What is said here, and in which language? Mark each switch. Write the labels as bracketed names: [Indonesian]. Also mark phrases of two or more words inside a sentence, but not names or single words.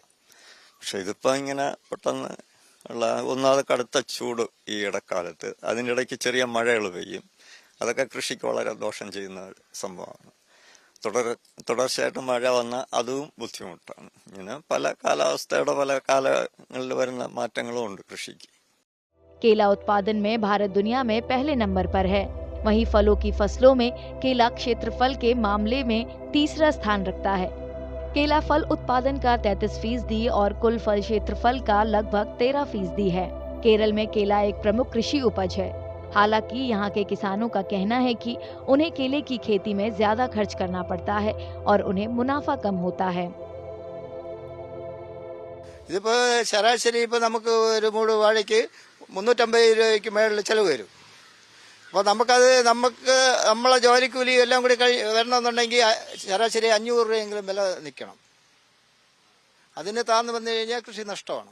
[Malayalam] പക്ഷെ ഇതിപ്പോൾ ഇങ്ങനെ പെട്ടെന്ന് ഉള്ള ഒന്നാമത് കടുത്ത ചൂട് ഈ ഇടക്കാലത്ത്, അതിൻ്റെ ഇടയ്ക്ക് ചെറിയ മഴകൾ പെയ്യും. അതൊക്കെ കൃഷിക്ക് വളരെ ദോഷം ചെയ്യുന്ന ഒരു സംഭവമാണ്. തുടർച്ചയായിട്ട് മഴ വന്നാൽ അതും ബുദ്ധിമുട്ടാണ്. ഇങ്ങനെ പല കാലാവസ്ഥയുടെ പല കാലങ്ങളിൽ വരുന്ന മാറ്റങ്ങളും ഉണ്ട് കൃഷിക്ക്. [Hindi] केला उत्पादन में भारत दुनिया में पहले नंबर पर है। वहीं फलों की फसलों में केला क्षेत्रफल के मामले में तीसरा स्थान रखता है। केला फल उत्पादन का 33% और कुल फल क्षेत्रफल का लगभग 13% है। केरल में केला एक प्रमुख कृषि उपज है। हालांकि यहाँ के किसानों का कहना है कि उन्हें केले की खेती में ज्यादा खर्च करना पड़ता है और उन्हें मुनाफा कम होता है। [Malayalam] ഇതിപ്പോൾ ശരാശരി ഇപ്പോൾ നമുക്ക് ഒരു മൂട് വാഴയ്ക്ക് 350 രൂപയ്ക്ക് മേളിൽ ചിലവ് വരും. അപ്പോൾ നമ്മളെ ജോലിക്കൂലി എല്ലാം കൂടി വരണമെന്നുണ്ടെങ്കിൽ ശരാശരി 500 രൂപയെങ്കിലും വില നിൽക്കണം. അതിന് താഴ്ന്നു വന്നു കഴിഞ്ഞാൽ കൃഷി നഷ്ടമാണ്.